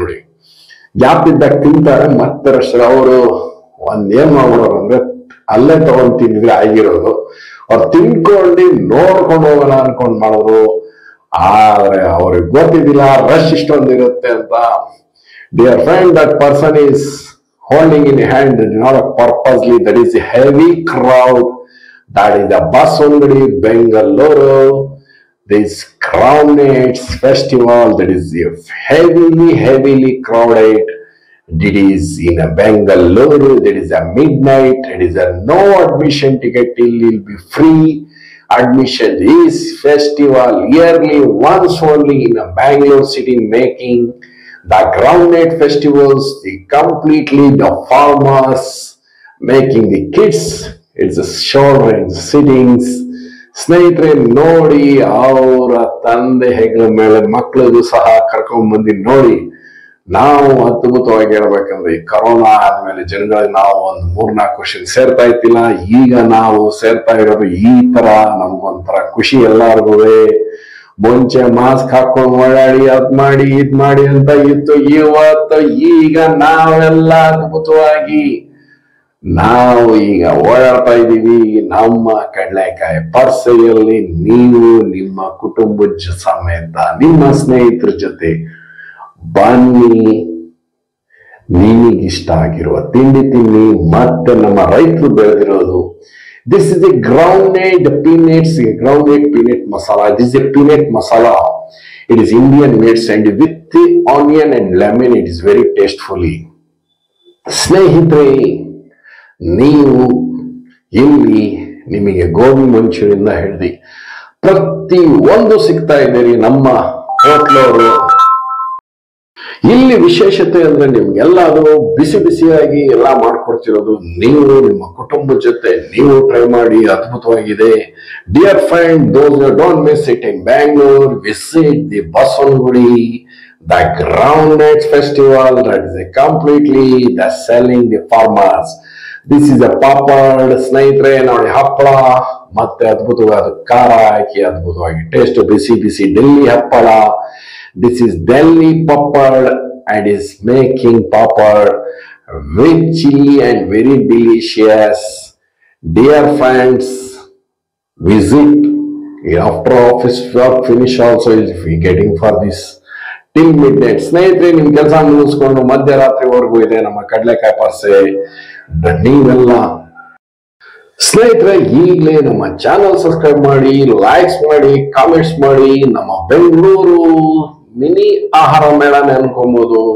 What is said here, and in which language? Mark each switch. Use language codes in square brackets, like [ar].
[kn] ನೋಡಿ, ಗ್ಯಾಪ್ ಇದ್ದಾಗ ತಿಂತಾರೆ, ಮತ್ತೆ ರಶ್. ಅವರು ಏನ್ ಮಾಡ್ಬಿಡೋರು ಅಂದ್ರೆ ಅಲ್ಲೇ ತಗೊಂಡ್ ತಿಂದಿದ್ರೆ ಆಗಿರೋದು, ಅವ್ರು ತಿನ್ಕೊಂಡು ನೋಡ್ಕೊಂಡು ಹೋಗೋಣ ಅನ್ಕೊಂಡ್ ಮಾಡೋರು. ಆದ್ರೆ ಅವ್ರಿಗೆ ಗೊತ್ತಿದ್ದಿಲ್ಲ ರಶ್ ಇಷ್ಟೊಂದಿರುತ್ತೆ ಅಂತ. [en] Dear friend, that person is holding in hand not a purposely, that is a heavy crowd. That is the Baswangudi Bengaluru. This Groundnuts festival that is heavily crowded. It is in a Bengaluru. There is a midnight. It is a no admission ticket till will be free. Admission is festival yearly once only in a Bangalore city, making the Groundnut festivals completely the farmers, making the kids. It's a children sittings. [kn] ಸ್ನೇಹಿತರೆ ನೋಡಿ, ಅವರ ತಂದೆ ಹೆಗಲ ಮೇಲೆ ಮಕ್ಕಳಿಗೂ ಸಹ ಕರ್ಕೊಂಡ್ ಬಂದು ನೋಡಿ. ನಾವು ಅದ್ಭುತವಾಗಿ ಹೇಳ್ಬೇಕಂದ್ರೆ, ಈ ಕರೋನಾ ಆದ್ಮೇಲೆ ಜನಗಳಿಗೆ ನಾವು ಒಂದು 3-4 ವರ್ಷ ಸೇರ್ತಾ ಇತ್ತಿಲ್ಲ. ಈಗ ನಾವು ಸೇರ್ತಾ ಇರೋದು ಈ ತರ ನಮ್ಗೊಂಥರ ಖುಷಿ ಎಲ್ಲಾರ್ಗೂ. ಮುಂಚೆ ಮಾಸ್ಕ್ ಹಾಕೊಂಡು ಓಡಾಡಿ ಅದ್ ಮಾಡಿ ಇದ್ ಮಾಡಿ ಅಂತ ಇತ್ತು. ಇವತ್ತು ಈಗ ನಾವೆಲ್ಲ ಅದ್ಭುತವಾಗಿ ನಾವು ಈಗ ಓಡಾಡ್ತಾ ಇದ್ದೀವಿ ನಮ್ಮ ಕಡಲೆಕಾಯಿ ಪರ್ಸೆಯಲ್ಲಿ. ನೀವು ನಿಮ್ಮ ಕುಟುಂಬದ ಸಮೇತ ನಿಮ್ಮ ಸ್ನೇಹಿತರ ಜೊತೆ ಬನ್ನಿ, ನಿಮಗಿಷ್ಟ ಆಗಿರುವ ತಿಂಡಿ ತಿನ್ನಿ. ಮತ್ತೆ ನಮ್ಮ ರೈತರು ಬೆಳೆದಿರೋದು, [en] this is a groundnut peanuts, groundnut peanut masala. This is a peanut masala. It is Indian made and with the onion and lemon. It is very tastefully. [kn] ಸ್ನೇಹಿತರೆ, ನೀವು ಇಲ್ಲಿ ನಿಮಗೆ ಗೋಬಿ ಮಂಚೂರಿಯಿಂದ ಹಿಡಿದು ಪ್ರತಿ ಒಂದು ಸಿಗ್ತಾ ಇದ್ದೀರಿ ನಮ್ಮ ಹೋಟ್ಲವರು. ಇಲ್ಲಿ ವಿಶೇಷತೆ ಅಂದ್ರೆ ನಿಮ್ಗೆಲ್ಲ ಅದು ಬಿಸಿ ಬಿಸಿಯಾಗಿ ಎಲ್ಲ ಮಾಡ್ಕೊಡ್ತಿರೋದು. ನೀವು ನಿಮ್ಮ ಕುಟುಂಬದ ಜೊತೆ ನೀವು ಟ್ರೈ ಮಾಡಿ, ಅದ್ಭುತವಾಗಿದೆ. [en] Dear friend, those who don't miss it in Bangalore, visit the Baswangudi, the Groundnuts festival. That is completely the selling the farmers. This is a papad. [kn] ಸ್ನೇಹಿತರೆ ನೋಡಿ, ಹಪ್ಪಳ ಮತ್ತೆ ಅದ್ಭುತವಾದ ಖಾರ ಹಾಕಿ ಅದ್ಭುತವಾಗಿ ಟೇಸ್ಟ್ ಬಿಸಿ ಬಿಸಿ ಡೆಲ್ಲಿ ಹಪ್ಪಳ. [en] This is Delhi papad and is making papad with chili and very delicious. Dear friends, visit after office work finish also if we getting for this till midnight. [kn] ಸ್ನೇಹಿತರೆ, ನಿಮ್ ಕೆಲಸ ಮುಗಿಸ್ಕೊಂಡು ಮಧ್ಯರಾತ್ರಿವರೆಗೂ ಇದೆ ನಮ್ಮ ಕಡಲೆಕಾಯಿ ಪರ್ಸೆ. ನೀವೆಲ್ಲ ಸ್ನೇಹಿತರೆ ಈಗಲೇ ನಮ್ಮ ಚಾನಲ್ ಸಬ್ಸ್ಕ್ರೈಬ್ ಮಾಡಿ, ಲೈಕ್ಸ್ ಮಾಡಿ, ಕಾಮೆಂಟ್ಸ್ ಮಾಡಿ. ನಮ್ಮ ಬೆಂಗಳೂರು ಮಿನಿ ಆಹಾರ ಮೇಳ ಅನ್ಕೊಬಹುದು.